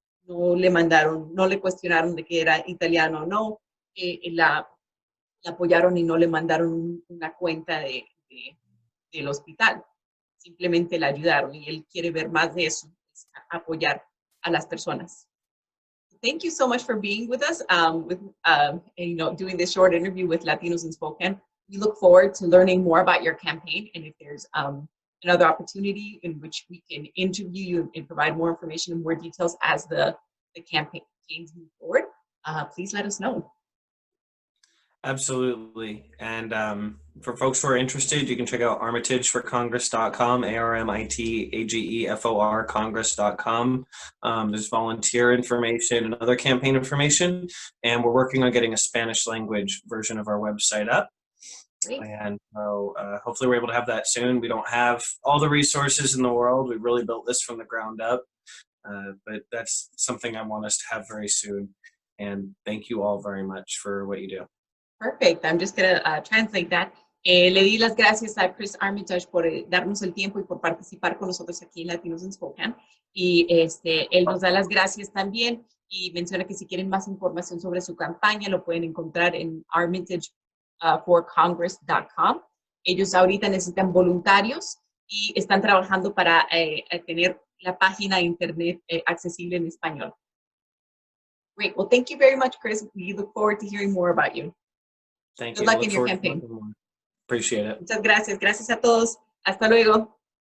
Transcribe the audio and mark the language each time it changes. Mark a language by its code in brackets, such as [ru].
[es] No le cuestionaron de que era italiano o no, la apoyaron y no le mandaron una cuenta del hospital. Simplemente la ayudaron y él quiere ver más de eso, apoyar a las personas. [en] Thank you so much for being with us, doing this short interview with Latinos in Spokane. We look forward to learning more about your campaign, and if there's another opportunity in which we can interview you and provide more information and more details as the campaigns move forward, please let us know. Absolutely. And for folks who are interested, you can check out armitageforcongress.com, ARMITAGEFOR Congress.com. There's volunteer information and other campaign information. And we're working on getting a Spanish language version of our website up. Great. And so hopefully we're able to have that soon. We don't have all the resources in the world. We really built this from the ground up. But that's something I want us to have very soon. And thank you all very much for what you do. Perfect. I'm just going to translate that. [es] Le di las gracias a Chris Armitage por darnos el tiempo y por participar con nosotros aquí en Latinos in Spokane. Y él nos da las gracias también y menciona que si quieren más información sobre su campaña lo pueden encontrar en armitageforcongress.com. Ellos ahorita necesitan voluntarios y están trabajando para tener la página de internet accesible en español. [en] Great. Well, thank you very much, Chris. We look forward to hearing more about you. Thank Good you. luck in your campaign. Appreciate it. [es] Muchas gracias. Gracias a todos. Hasta luego.